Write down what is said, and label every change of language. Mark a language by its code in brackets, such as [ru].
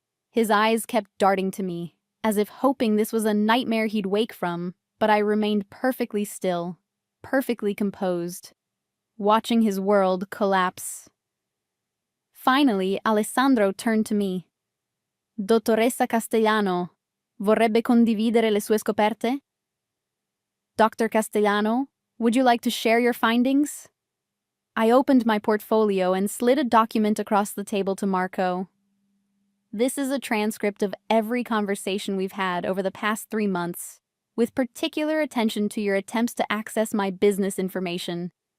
[en] His eyes kept darting to me, as if hoping this was a nightmare he'd wake from, but I remained perfectly still, perfectly composed, watching his world collapse. Finally, Alessandro turned to me. [it] Dottoressa Castellano, vorrebbe condividere le sue scoperte? [en] Dr. Castellano, would you like to share your findings? I opened my portfolio and slid a document across the table to Marco. This is a transcript of every conversation we've had over the past 3 months, with particular attention to your attempts to access my business information.